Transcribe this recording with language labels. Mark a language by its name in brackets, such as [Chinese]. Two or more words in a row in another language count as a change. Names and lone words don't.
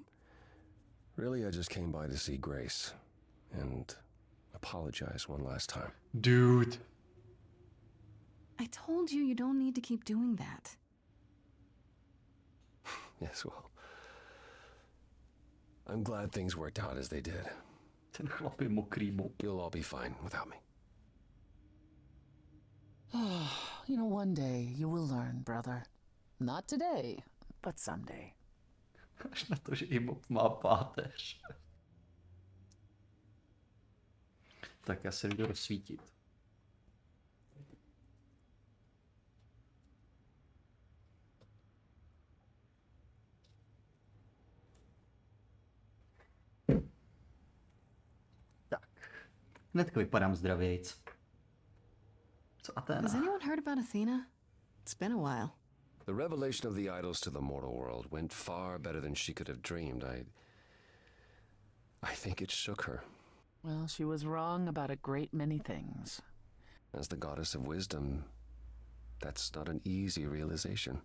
[English] Really, I just came by to see Grace and apologize one last time. Dude. I told you don't need to keep doing that. Yes, well, I'm glad things worked out as they did. [Czech] Ten chlap je mokrý mob. [English] You'll all be fine without me. You know, one day you will learn, brother. Not today, but someday. [Czech] Až na to, že i mob má páteř. Tak já se jdu rozsvítit. Tak. Hnedka vypadám zdravějc. Co Athena? [English] Has anyone heard about Athena? It's been a while. The revelation of the idols to the mortal world went far better than she could have dreamed. I think it shook her. Well, she was wrong about a great many things. As the goddess of wisdom, that's not an easy realization.